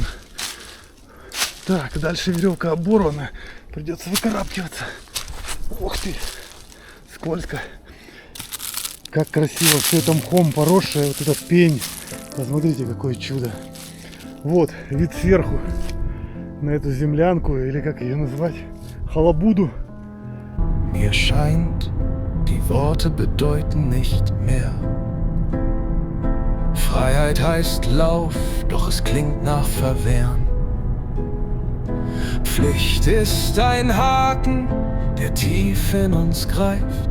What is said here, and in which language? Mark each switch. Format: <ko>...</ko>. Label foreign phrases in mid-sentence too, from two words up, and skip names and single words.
<ru>Так, дальше веревка оборвана, придется выкарабкиваться. Ух ты, скользко. Как красиво, все это мхом поросшее, вот этот пень. Посмотрите, какое чудо. Вот, вид сверху на эту землянку, или как ее назвать, халабуду.</ru> <de>Mir scheint, die Worte bedeuten nicht mehr. Freiheit heißt Lauf, doch es klingt nach Verwehren. Pflicht ist ein Haken, der tief in uns greift.</de>